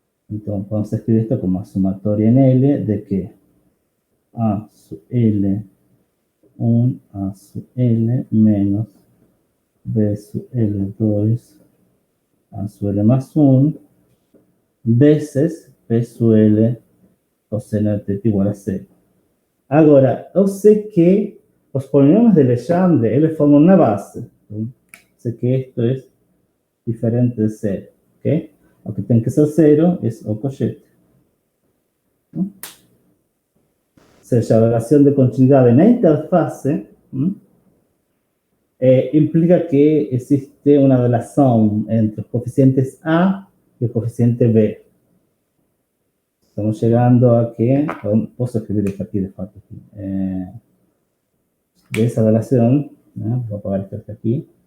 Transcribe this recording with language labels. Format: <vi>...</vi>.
<es>Entonces podemos escribir esto como sumatoria en L de que A sub L 1 A sub L menos B sub L2 A sub L más 1 veces P sub L coseno de teta igual a 0.</es> <pt>Agora, eu sei que os polinomios de Legendre, eles formam uma base. Então, sei que isto é diferente de 0, ok? O que tem que ser 0 é o cochete. Ou seja, a relação de continuidade na interface implica que existe uma relação entre os coeficientes A e o coeficiente B. Estamos chegando a que, posso escrever</pt> <es>esto aquí de facto, de esa relación, ¿no? Voy a apagar esto aquí.</es>